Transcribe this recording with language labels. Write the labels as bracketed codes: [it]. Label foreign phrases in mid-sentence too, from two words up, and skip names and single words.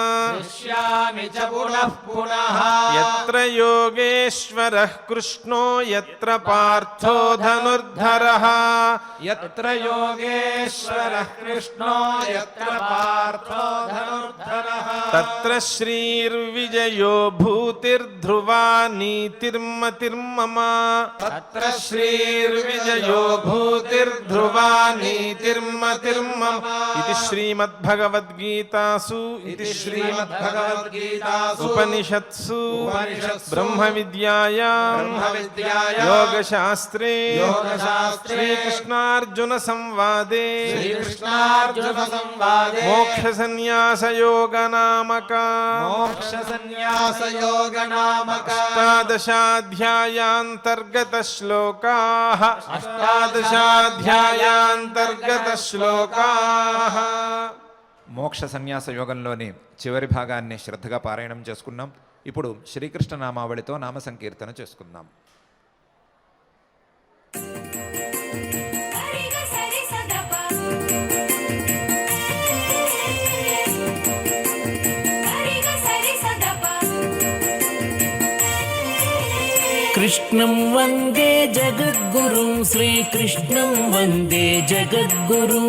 [sa] हृष्यामि च पुनः पुनः यत्र योगेश्वरः कृष्णो యత్ర పార్థో ధనుర్ధరః యత్ర యోగేశ్వరః కృష్ణో యత్ర పార్థో ధనుర్ధరః తత్ర శ్రీర్విజయో భూతిర్ధ్రువా నీతిర్మతిర్మమ తత్ర శ్రీర్విజయో భూతిర్ధ్రువా నీతిర్మతిర్మమ ఇది శ్రీమద్భగవద్గీతాసు ఇది శ్రీమద్భగవద్గీతాసు ఉపనిషత్సు ఉపనిషత్సు బ్రహ్మ విద్యాయాం యోగశాస్త్రే శ్రీకృష్ణార్జున సంవాదే శ్రీకృష్ణార్జున సంవాదే మోక్ష సన్యాస యోగ నామక మోక్ష సన్యాస యోగ నామక అష్టాదశాధ్యాయాంతర్గత శ్లోకాః అష్టాదశాధ్యాయాంతర్గత శ్లోకాః [te] మోక్ష సన్యాస యోగంలోని చివరి భాగాన్ని శ్రద్ధగా పారాయణం చేసుకున్నాం. ఇప్పుడు శ్రీకృష్ణ నామావళితో నామ సంకీర్తన చేసుకుందాం. [sa] कृष्णं वन्दे जगद्गुरुं श्रीकृष्णं वन्दे जगद्गुरुं